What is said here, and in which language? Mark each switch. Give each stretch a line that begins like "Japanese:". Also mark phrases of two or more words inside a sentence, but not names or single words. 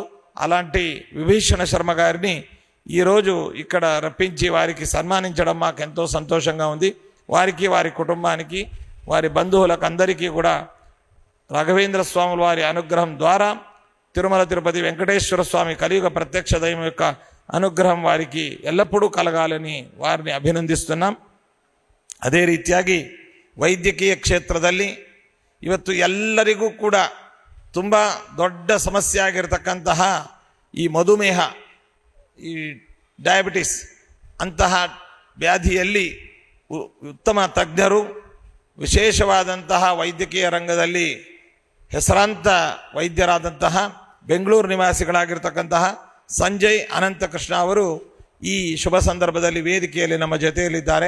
Telugu: అలాంటి విభీషణ శర్మ గారిని ఈరోజు ఇక్కడ రప్పించి వారికి సన్మానించడం మాకు ఎంతో సంతోషంగా ఉంది. వారికి, వారి కుటుంబానికి, వారి బంధువులకు అందరికీ కూడా రాఘవేంద్ర స్వాముల వారి అనుగ్రహం ద్వారా తిరుమల తిరుపతి వెంకటేశ్వర స్వామి కలియుగ ప్రత్యక్ష దైవం యొక్క అనుగ్రహం వారికి ఎల్లప్పుడూ కలగాలని వారిని అభినందిస్తున్నాం.
Kannada: ಅದೇ ರೀತಿಯಾಗಿ ವೈದ್ಯಕೀಯ ಕ್ಷೇತ್ರದಲ್ಲಿ ಇವತ್ತು ಎಲ್ಲರಿಗೂ ಕೂಡ ತುಂಬ ದೊಡ್ಡ ಸಮಸ್ಯೆ ಆಗಿರತಕ್ಕಂತಹ ಈ ಮಧುಮೇಹ, ಈ ಡಯಾಬಿಟಿಸ್ ಅಂತಹ ವ್ಯಾಧಿಯಲ್ಲಿ ಉತ್ತಮ ತಜ್ಞರು, ವಿಶೇಷವಾದಂತಹ ವೈದ್ಯಕೀಯ ರಂಗದಲ್ಲಿ ಹೆಸರಾಂತ ವೈದ್ಯರಾದಂತಹ ಬೆಂಗಳೂರು ನಿವಾಸಿಗಳಾಗಿರ್ತಕ್ಕಂತಹ ಸಂಜಯ್ ಅನಂತಕೃಷ್ಣ ಅವರು ಈ ಶುಭ ಸಂದರ್ಭದಲ್ಲಿ ವೇದಿಕೆಯಲ್ಲಿ ನಮ್ಮ ಜೊತೆಯಲ್ಲಿದ್ದಾರೆ.